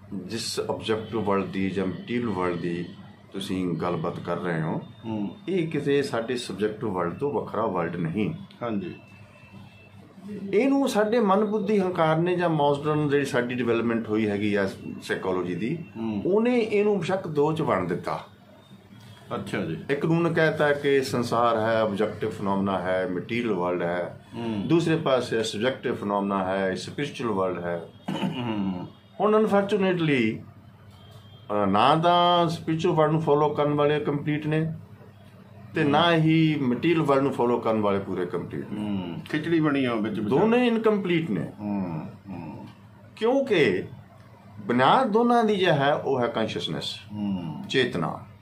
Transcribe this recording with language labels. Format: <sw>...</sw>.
<pa>ਜਿਸ objective world ਦੀ ਜਾਂ material world ਦੀ ਤੁਸੀਂ ਗੱਲਬਾਤ ਕਰ ਰਹੇ ਹੋ, ਇਹ ਕਿਸੇ ਸਾਡੇ ਸਬਜੈਕਟਿਵ ਵਰਲਡ ਤੋਂ ਵੱਖਰਾ ਵਰਲਡ ਨਹੀਂ। ਹਾਂਜੀ। ਇਹਨੂੰ ਸਾਡੇ ਮਨ, ਬੁੱਧੀ, ਹੰਕਾਰ ਨੇ ਜਾਂ ਮਾਡਰਨ ਜਿਹੜੀ ਸਾਡੀ ਡਿਵੈਲਪਮੈਂਟ ਹੋਈ ਹੈਗੀ ਆ ਸਾਈਕੋਲੋਜੀ ਦੀ, ਉਹਨੇ ਇਹਨੂੰ ਬੇਸ਼ੱਕ 2 'ਚ ਵੰਡ ਦਿੱਤਾ।</pa> <hi>अच्छा जी। एक उन्होंने कहता है कि संसार है, ऑब्जेक्टिव फिनोमेना है, मटीरियल वर्ल्ड है। दूसरे पास सब्जेक्टिव फिनोमेना है, स्पिरिचुअल वर्ल्ड है।</hi> <pa>ਹੁਣ ਅਨਫੋਰਚੂਨੇਟਲੀ ਨਾ ਤਾਂ ਸਪਿਰਿਚੁਅਲ ਵਰਲਡ ਨੂੰ ਫੋਲੋ ਕਰਨ ਵਾਲੇ ਕੰਪਲੀਟ ਨੇ ਤੇ ਨਾ ਹੀ ਮਟੀਰੀਅਲ ਵਰਲਡ ਨੂੰ ਫੋਲੋ ਕਰਨ ਵਾਲੇ ਪੂਰੇ ਕੰਪਲੀਟ ਨੇ। ਖਿਚੜੀ ਬਣੀ ਆ ਵਿੱਚ, ਦੋਨੇ ਇਨਕੰਪਲੀਟ ਨੇ। ਕਿਉਂਕਿ ਬੁਨਿਆਦ ਦੋਨਾਂ ਦੀ ਜੋ ਹੈ ਉਹ ਹੈ ਕੌਨਸ਼ੀਅਸਨੈਸ, ਚੇਤਨਾ।</pa>